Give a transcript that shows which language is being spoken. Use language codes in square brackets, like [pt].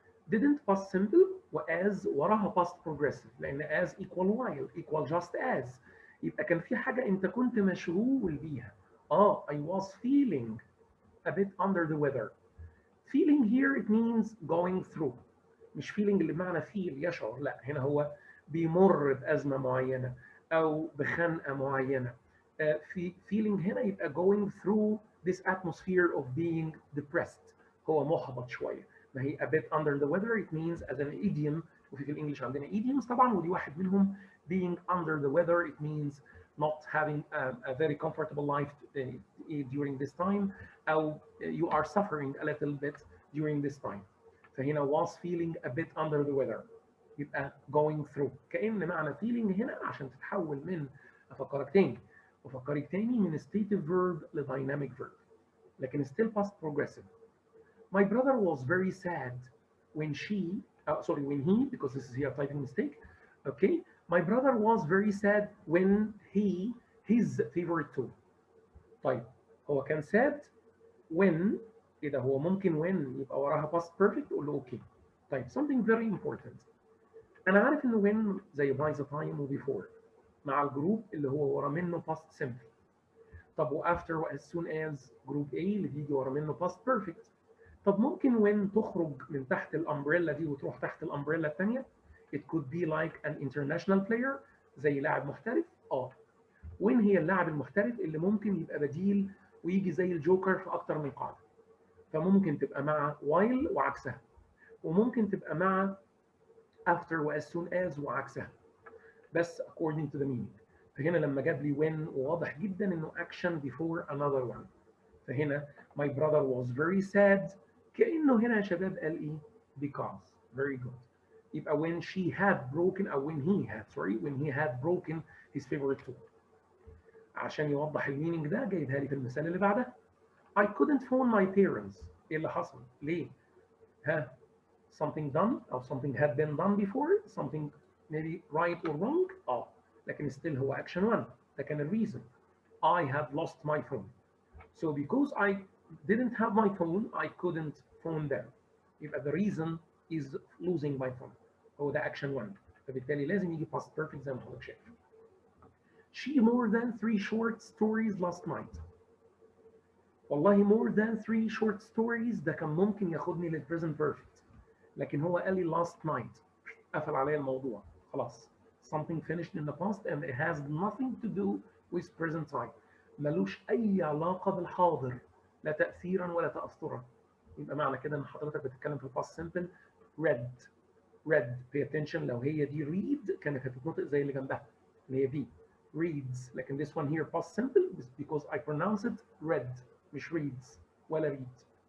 [en] didn't past simple وas [ar] وراها [en] past progressive لان as equal while equal just as. [ar] يبقى كان في حاجة انت كنت مشغول بيها. [en] I was feeling a bit under the weather. Feeling here it means going through. [ar] مش feeling اللي بمعنى feel يشعر، لا هنا هو بيمر بأزمة معينة او بخنقه معينه. في feeling هنا يبقى [en] going through this atmosphere of being depressed، [ar] هو محبط شويه. [en] ما هي a bit under the weather it means as an idiom، [ar] وفي الانجليش عندنا idioms طبعا ودي واحد منهم. [en] being under the weather it means not having a very comfortable life during this time، [ar] او [en] you are suffering a little bit during this time. [ar] فهنا [en] was feeling a bit under the weather يبقى going through. [ar] كأن معنى feeling هنا عشان تتحول من أفكرك تاني من stative verb ل dynamic verb، لكن still past progressive. [en] My brother was very sad when when he, because this is here a typing mistake. Okay, my brother was very sad when his favorite tool. [ar] طيب هو كان [en] sad when، [ar] إذا هو ممكن when يبقى وراها past perfect تقول له اوكي. طيب something very important، انا عارف ان when زي by the time و before مع الجروب اللي هو ورا منه past simple. طب و after و as soon as جروب A اللي بيجي ورا منه past perfect. طب ممكن when تخرج من تحت الامبريلا دي وتروح تحت الامبريلا الثانيه. [en] it could be like an international player زي لاعب محترف. [ar] when هي اللاعب المحترف اللي ممكن يبقى بديل ويجي زي الجوكر في اكتر من قاعده. فممكن تبقى مع while وعكسها، وممكن تبقى مع after و as soon as وعكسها، بس [en] according to the meaning. [ar] فهنا لما جاب لي when واضح جدا انه action before another one. فهنا my brother was very sad، كأنه هنا يا شباب قال ايه؟ because. [en] very good. يبقى when she had broken او when he had broken his favorite tool. [ar] عشان يوضح المينينج ده جايبها لي في المثال اللي بعدها. [en] I couldn't phone my parents. [ar] ايه اللي حصل؟ ليه؟ ها؟ [en] something done او something had been done before، something maybe right or wrong. [ar] لكن still هو action one. [en] ده كان الريزن. I had lost my phone. So because I didn't have my phone I couldn't phone them. يبقى the reason is losing my phone. هو ده action one. [ar] فبالتالي لازم يجي past perfect زي ما حضرتك شايف. [en] She more than 3 short stories last night. [ar] والله [en] more than 3 short stories [ar] ده كان ممكن ياخدني لل present perfect، لكن هو قال لي last night قفل عليا الموضوع خلاص. [en] something finished in the past and it has nothing to do with present time. [ar] ملوش أي علاقة بالحاضر، لا تأثيرا ولا تأثرا. يبقى معنى كده إن حضرتك بتتكلم في الباست simple. [en] read pay attention، [ar] لو هي دي read كانت هتتنطق زي اللي جنبها اللي هي دي [en] reads، لكن this one here past simple because I pronounce it read مش reads ولا read.